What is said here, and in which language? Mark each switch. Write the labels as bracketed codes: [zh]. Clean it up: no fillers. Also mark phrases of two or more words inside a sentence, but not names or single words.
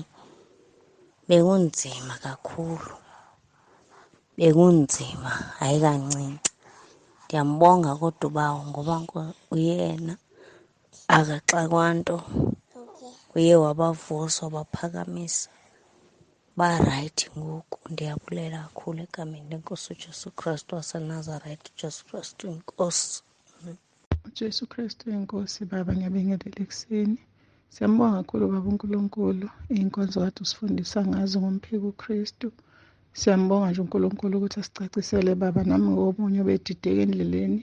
[xh] Bekunzima kakhulu, bekunzima, hayi kancinci. Ndiyambonga kodwa ubawo ngoba uyena akaxakwa nto. Uye wabavusa wabaphakamisa, barayithi ngoku. Ndiyabulela kakhulu egameni lenkosi uJesu Kristu waseNazaretha. uJesu Kristu inkosi. uJesu Kristu inkosi. [zu] Baba, ngiyabingelela ekuseni. Siyambonga kakhulu Baba uNkulunkulu, iy'nkonzo kade usifundisa ngazo ngomphiko uKristu. Siyambonga nje uNkulunkulu ukuthi asicacisele Baba, nami ngomunye obedideka endleleni.